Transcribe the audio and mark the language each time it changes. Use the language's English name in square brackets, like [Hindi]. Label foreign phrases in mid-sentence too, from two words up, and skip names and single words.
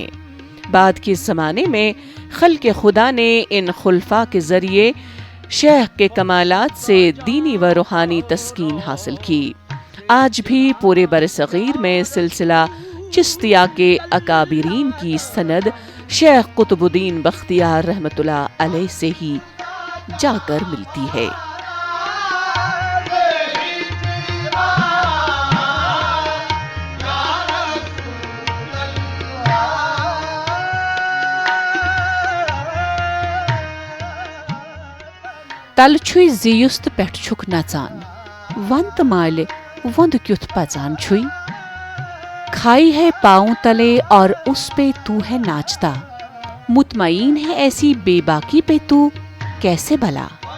[Urdu] بعد کے زمانے میں خلق خدا نے ان خلفاء کے ذریعے شیخ کے کمالات سے دینی و روحانی تسکین حاصل کی۔ آج بھی پورے برصغیر میں سلسلہ چشتیہ کے اکابرین کی سند شیخ قطب الدین بختیار [Arabic] رحمۃ اللہ علیہ [Urdu] سے ہی جا کر ملتی ہے۔ [Kashmiri] تل چھُے زیُست پٮ۪ٹھ چھُکھ نژان، ون تہٕ مالہِ وند کیُتھ پژان چھُے، [Urdu] کھائی ہے پاؤں تلے اور اس پہ تو ہے ناچتا، مطمئن ہے ایسی بے باکی پہ تو کیسے بھلا۔